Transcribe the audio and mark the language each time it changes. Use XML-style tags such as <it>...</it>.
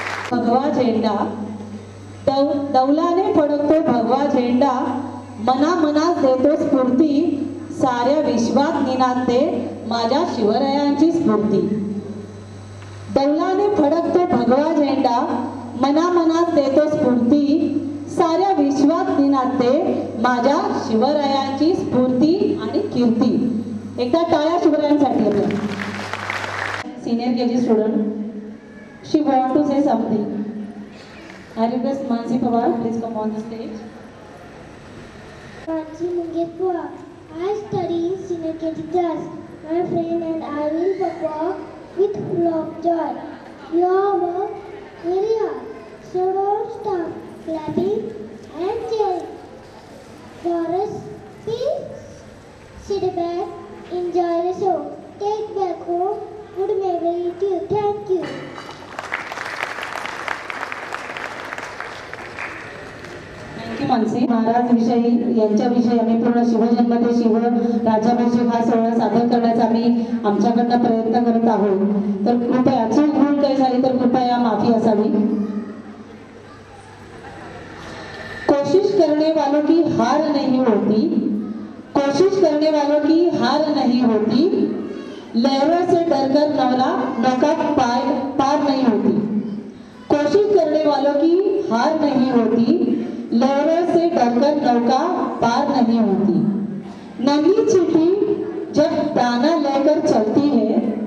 <mr>भगवा झेंडा दौलाने फडकतो भगवा झेंडा मना मनात देतो स्फूर्ती साऱ्या विश्वात निनादते माझ्या शिवरायांची स्फूर्ती. दौलाने फडकतो भगवा झेंडा मना मनात देतो स्फूर्ती साऱ्या विश्वात निनादते माझ्या शिवरायांची स्फूर्ती आणि कीर्ती. एकदा टाळ्या शिवरायांसाठी आपल्या.</mr> <en>Senior KG student, she want to say something. I request Mansi Pawar, please come on the stage. Mansi Mungepua, I study in senior KG class. My friend and I will perform with full of joy. You all work very hard, so don't stop clapping and cheering. Chorus, please sit back, enjoy the show. Take back home good memory too. Thank you.</en> <mr>Thank you Mansi. Maharaj विषयी यांच्याविषयी आम्ही पूर्ण शिवजन्मते शिव राज्याभिषेक हा सोहळा सादर करण्याचा आम्ही आमच्याकडनं प्रयत्न करत आहोत. तर कृपया चूक भूल काही झाली तर कृपया माफी असावी.</mr> <hi>कोशिश करने वालों की हार नहीं होती, कोशिश करने वालों की हार नहीं होती, लहरों से डरकर नौका पार नहीं होती. कोशिश करने वालों की हार नहीं होती, लहरों से डरकर नौका पार नहीं होती. नंगी चींटी जब दाना लेकर चलती है,</hi>